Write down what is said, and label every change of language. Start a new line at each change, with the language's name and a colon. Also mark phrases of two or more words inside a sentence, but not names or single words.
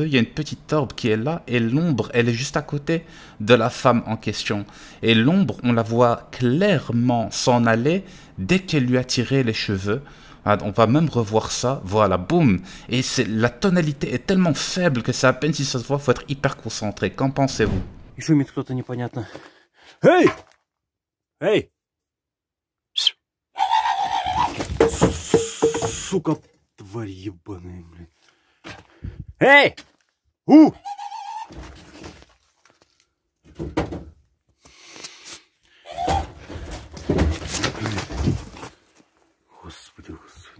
French: Il y a une petite orbe qui est là. Et l'ombre, elle est juste à côté de la femme en question. Et l'ombre, on la voit clairement s'en aller dès qu'elle lui a tiré les cheveux. On va même revoir ça, voilà, boum. Et la tonalité est tellement faible que c'est à peine si ça se voit, il faut être hyper concentré. Qu'en pensez-vous?
Russian: И шумит кто-то непонятно. Эй! Эй! Сука, тварь ебаная, блядь. Эй! У! Господи, господи.